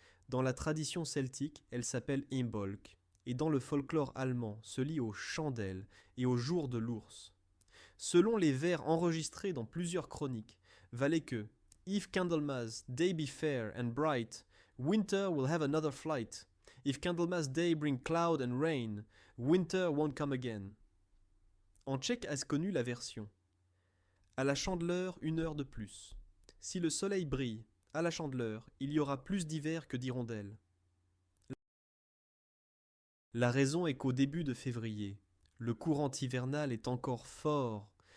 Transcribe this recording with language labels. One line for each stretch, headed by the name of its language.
French: Dans la tradition celtique, elle s'appelle Imbolc, et dans le folklore allemand se lie aux chandelles et au jour de l'ours. Selon les vers enregistrés dans plusieurs chroniques, valait que
English: If Candlemas day be fair and bright, winter will have another flight. If Candlemas day bring cloud and rain, winter won't come again.
French: En tchèque a connu la version à la Chandeleur 1 heure de plus. Si le soleil brille, à la Chandeleur, il y aura plus d'hiver que d'hirondelles. La raison est qu'au début de février, le courant hivernal est encore fort.